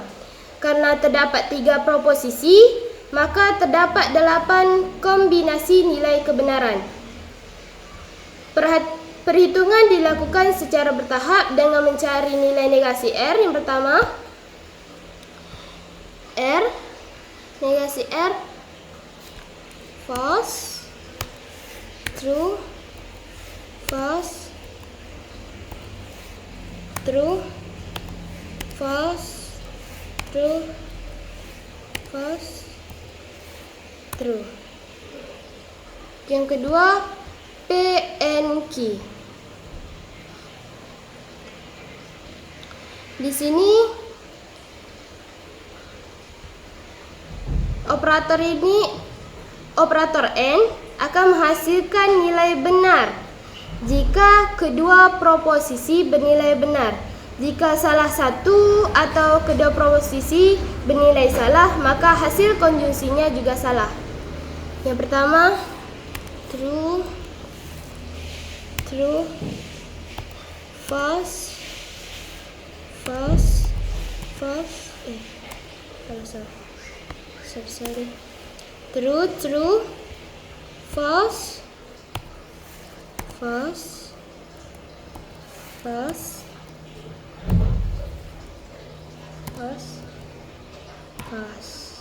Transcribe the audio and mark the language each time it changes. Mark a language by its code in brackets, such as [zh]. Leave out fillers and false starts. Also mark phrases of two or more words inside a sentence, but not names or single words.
[id] Karena terdapat 3 proposisi, maka terdapat 8 kombinasi nilai kebenaran. Perhitungan dilakukan secara bertahap dengan mencari nilai negasi R. Yang pertama, R negasi R [en] false, true, false, true, false, true, false, true. [id] Yang kedua, PNQ. Di sini operator N akan menghasilkan nilai benar jika kedua proposisi bernilai benar. Jika salah satu atau kedua proposisi bernilai salah, maka hasil konjungsinya juga salah. Yang pertama, [en] true, true, false, false, false, sorry. True, true, false, false, false, false, false.